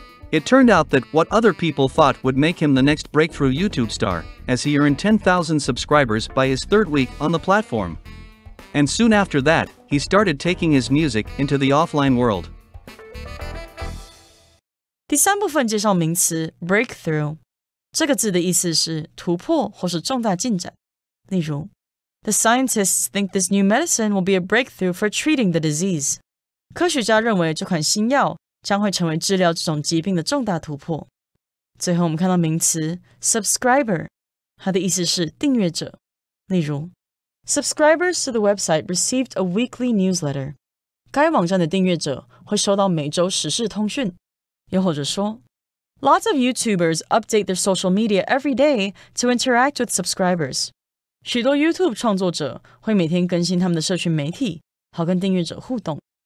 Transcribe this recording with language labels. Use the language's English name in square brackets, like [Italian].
[English] It turned out that what other people thought would make him the next breakthrough YouTube star, as he earned 10,000 subscribers by his third week on the platform. And soon after that, he started taking his music into the offline world. [Chinese] 第三部分介绍名词 breakthrough， 这个字的意思是突破或是重大进展。例如 [English] The scientists think this new medicine will be a breakthrough for treating the disease. [Chinese] 科学家认为这款新药将会成为治疗这种疾病的重大突破。最后我们看到名词 subscriber， 它的意思是订阅者。例如 [English] Subscribers to the website received a weekly newsletter. [Chinese] 该网站的订阅者会收到每周时事通讯。又或者说 [English] Lots of YouTubers update their social media every day to interact with subscribers. [Chinese] 许多 YouTube 创作者会每天更新他们的社群媒体，好跟订阅者互动。